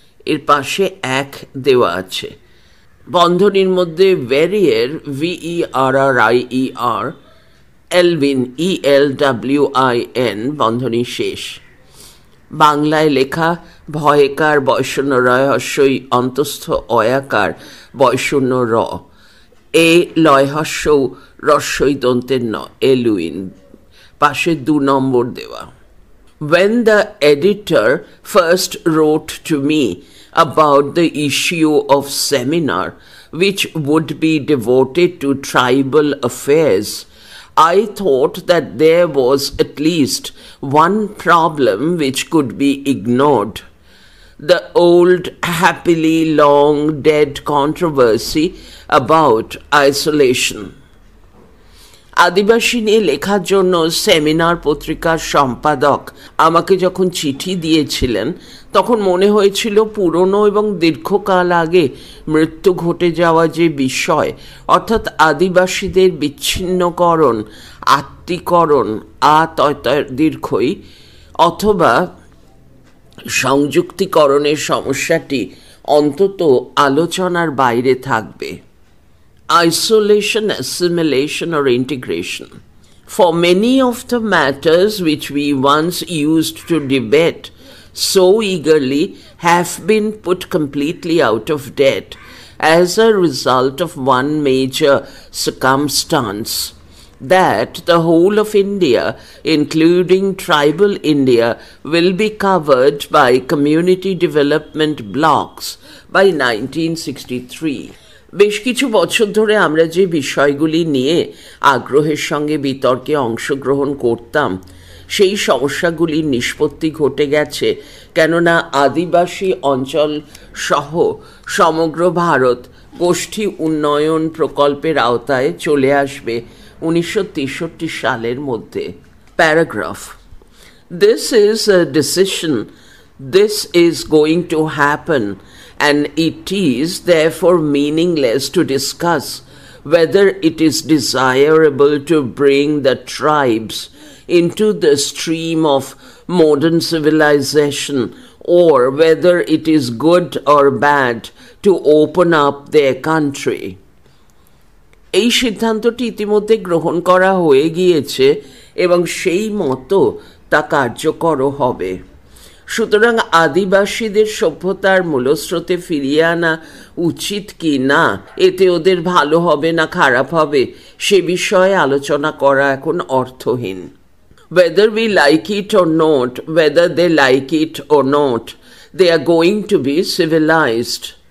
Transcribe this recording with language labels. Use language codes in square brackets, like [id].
[bn] এর পাশে 1 দেওয়া আছে। বন্ধনীর মধ্যে ভেরিয়ের VERRIER, এলভিন ELWIN, বন্ধনী শেষ। বাংলায় লেখা ভয়েকার বয়শূন্য রয় হস্যই অন্তস্থ অয়াকার বয়শূন্য র, এ লয় হস্যৌ রস্যই দন্তের ন, এলুইন। পাশে 2 নম্বর দেওয়া। [en] When the editor first wrote to me about the issue of seminar which would be devoted to tribal affairs, I thought that there was at least one problem which could be ignored: the old, happily long dead controversy about isolation. [bn] আদিবাসী নিয়ে লেখার জন্য seminar পত্রিকার সম্পাদক আমাকে যখন চিঠি দিয়েছিলেন তখন মনে হয়েছিল পুরনো এবং দীর্ঘকাল আগে মৃত্যু ঘটে যাওয়া যে বিষয়, অর্থাৎ আদিবাসীদের বিচ্ছিন্নকরণ, আত্মীকরণ, দীর্ঘই, অথবা সংযুক্তিকরণের সমস্যাটি অন্তত আলোচনার বাইরে থাকবে। [en] Isolation, assimilation, or integration. For many of the matters which we once used to debate so eagerly have been put completely out of date as a result of one major circumstance: that the whole of India, including tribal India, will be covered by community development blocks by 1963. [bn] বেশ কিছু বছর ধরে আমরা যে বিষয়গুলি নিয়ে আগ্রহের সঙ্গে বিতর্কে অংশগ্রহণ করতাম সেই সমস্যাগুলির নিষ্পত্তি ঘটে গেছে, কেননা আদিবাসী অঞ্চল সহ সমগ্র ভারত গোষ্ঠী উন্নয়ন প্রকল্পের আওতায় চলে আসবে 1963 সালের মধ্যে। [en] Paragraph. This is a decision. This is going to happen, and it is therefore meaningless to discuss whether it is desirable to bring the tribes into the stream of modern civilization, or whether it is good or bad to open up their country. [bn] এই সিদ্ধান্তটি ইতিমধ্যে গ্রহণ করা হয়ে গিয়েছে এবং সেই মতো তা কার্যকরও হবে। সুতরাং আদিবাসীদের সভ্যতার মূলস্রোতে ফিরিয়ে আনা উচিত কি না, এতে ওদের ভালো হবে না খারাপ হবে সে বিষয়ে আলোচনা করা এখন অর্থহীন। [en] Whether we like it or not, whether they like it or not, they are going to be civilized.